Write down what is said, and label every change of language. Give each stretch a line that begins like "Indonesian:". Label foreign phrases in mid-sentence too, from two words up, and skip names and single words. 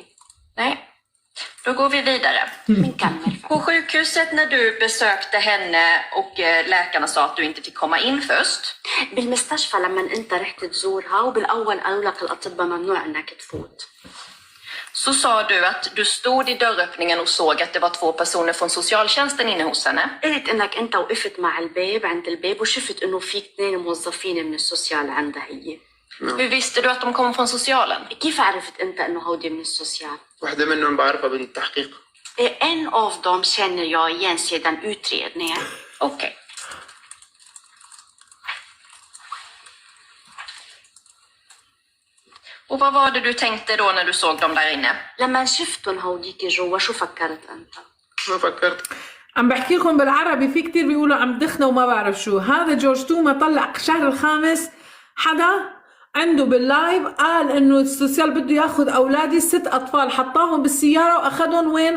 Swedish: Nej, då går vi vidare.
Arabic: Men كمل.
Swedish: På sjukhuset när du besökte henne och läkarna sa att du inte fick komma in först.
Arabic: بالمستشفى لما انت رحت تزورها وبالاول قالوا لك الاطباء ممنوع انك تفوت.
Swedish: Så sa du att du stod i dörröppningen och såg att det var 2 personer från socialtjänsten inne hos henne.
Arabic: قلت انك انت وقفت مع الباب عند الباب وشفت انه في 2 موظفين من السوسيال عندها هي.
Swedish: Hur visste du att de kom från socialen?
Arabic: كيف عرفت انت انه هودي من السوسيال؟ واحدة منهم بعرفها بالتحقيق.
Swedish: En av dem känner jag igen sedan utredningen. Okej. Och vad var det du tänkte då när du såg dem där inne?
Arabic: لما شفتهم هوديك جوا شو فكرت انت؟ ما فكرت. عم بحكي لكم بالعربي. في كتير بيقولوا عم دخنا وما بعرف شو. هذا جورج توما طلع الشهر الخامس حدا عنده باللايف قال انه السوسيال بده ياخذ اولادي 6 اطفال، حطاهم بالسياره واخذهم وين؟